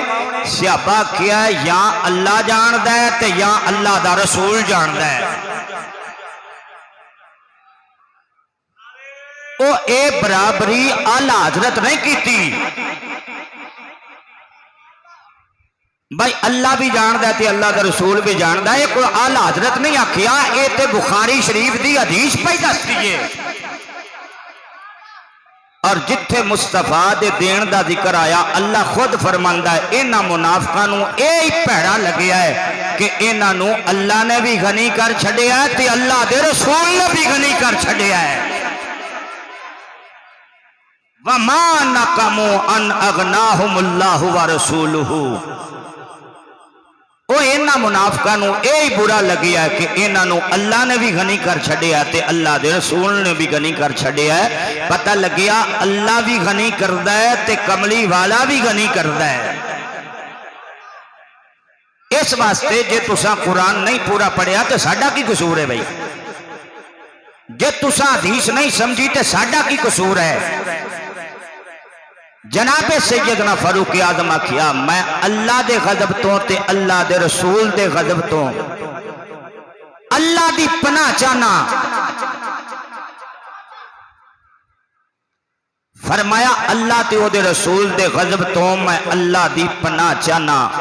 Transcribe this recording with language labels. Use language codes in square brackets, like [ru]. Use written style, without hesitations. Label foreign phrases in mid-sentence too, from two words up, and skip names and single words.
[pa] صحابہ کیا ہے یا اللہ جان دے تے یا اللہ دا رسول جان دے۔ او اے برابری اعلی حضرت نہیں کیتی، بھائی اللہ بھی جاندا تے اللہ دا رسول بھی جاندا ہے، کوئی اعلی حضرت نہیں آکھیا، اے تے بخاری شریف دی حدیث پہ دس دیے۔ اور جتھے مصطفیٰ دے دین دا ذکر آیا اللہ خود فرماندا ہے انہاں منافقاں نوں اے ہی بھڑا لگیا ہے کہ انہاں نوں اللہ نے بھی غنی کر چھڈیا ہے تے اللہ دے رسول نے بھی غنی کر چھڈیا ہے۔ [ar] وَمَا نَقَمُوا أَنْ أَغْنَاهُمُ اللَّهُ وَرَسُولُهُ، [pa] وہ انہاں منافقاں نوں اے ہی برا لگیا ہے کہ انہاں نوں اللہ نے بھی غنی کر چھڈیا تے اللہ دے رسول نے بھی غنی کر چھڈیا ہے۔ پتہ لگیا اللہ بھی غنی کردا ہے تے کملی والا بھی غنی کردا ہے۔ اس واسطے جے تساں قرآن نہیں پورا پڑھیا تے ساڈا کی قصور ہے بھائی؟ جے تساں حدیث نہیں سمجھی تے ساڈا کی قصور ہے؟ جناب سیدنا فاروق اعظم آکھیا میں اللہ دے غضب تو تے اللہ دے رسول دے غضب تو اللہ دی پناہ چاہنا۔ فرمایا اللہ تے او دے رسول دے غضب تو میں اللہ دی پناہ چاہنا۔